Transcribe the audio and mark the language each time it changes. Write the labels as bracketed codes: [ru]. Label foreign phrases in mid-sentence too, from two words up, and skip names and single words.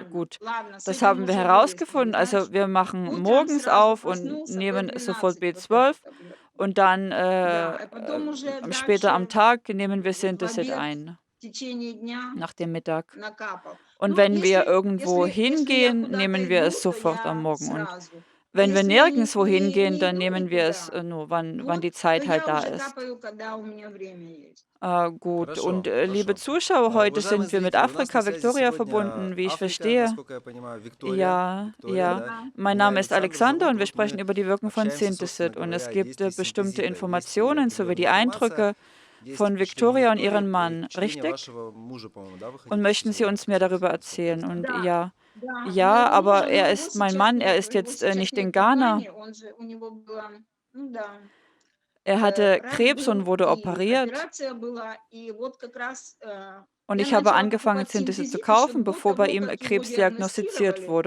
[de] Gut, das haben wir herausgefunden. Also, wir machen morgens auf und nehmen sofort B12 und dann, später am Tag nehmen wir Synthesit ein, nach dem Mittag. Und wenn wir irgendwo hingehen, nehmen wir es sofort am Morgen. Und wenn wir nirgendswo hingehen, dann nehmen wir es, nur, wann die Zeit halt da ist. Gut. Und, liebe [ru] Хорошо. [de] Zuschauer, heute [ru] Уважаемые [de] sind wir mit [ru] зрители, у нас на [de] Afrika [ru] связи [de] Victoria [ru] сегодня [de] verbunden, wie ich [ru] Африка, [de] verstehe. [ru] насколько я понимаю, Виктория. [de] Ja, [ru] Виктория, [de] ja. [ru] да. [de] Mein [ru] Меня [de] Name ist [ru] Александр [de] Alexander und [ru] зовут. [de] wir [ru] Вот [de] sprechen [ru] мы [de] über die Wirkung von [ru] общаемся, собственно [de] Synthesit. Und [ru] говоря, [de] es [ru] о [de] gibt, [ru] действии [de] bestimmte [ru] синтезида. Есть и [de] Informationen sowie [ru] определенная [de] die [ru] информация, [de] Eindrücke [ru] есть [de] von [ru] впечатление [de] Victoria und [ru] Виктории [de] ihrem [ru] и [de] Mann, [ru] впечатление [de] richtig? [ru] вашего мужа, по-моему, да, вы [de] Und [ru] хотите [de] möchten Sie [ru] сегодня [de] uns mehr [ru] рассказать [de] darüber [ru] нам [de] erzählen? Und [ru] непосредственно? [de] ja, ja, aber er ist mein Mann, er ist jetzt, nicht in Ghana. Er hatte Krebs und wurde operiert. Und ich habe angefangen, Synthesit zu kaufen, bevor bei ihm Krebs diagnostiziert wurde.